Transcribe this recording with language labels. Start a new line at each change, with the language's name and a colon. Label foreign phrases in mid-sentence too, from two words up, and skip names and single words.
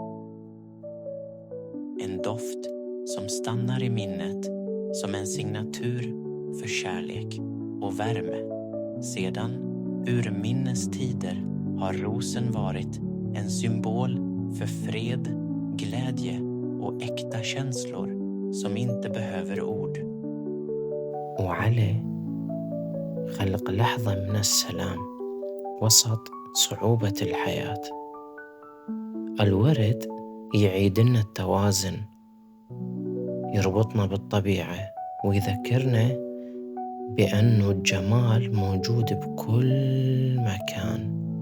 Swedish: En doft som stannar i minnet som en signatur för kärlek och värme. Sedan urminnes tider har rosen varit en symbol för fred, glädje och äkta känslor som inte behöver ord.
Arabic: وعلى خلق لحظة من السلام وسط صعوبة الحياة. الورد يعيد لنا التوازن، يربطنا بالطبيعة ويذكرنا بأنه الجمال موجود بكل مكان.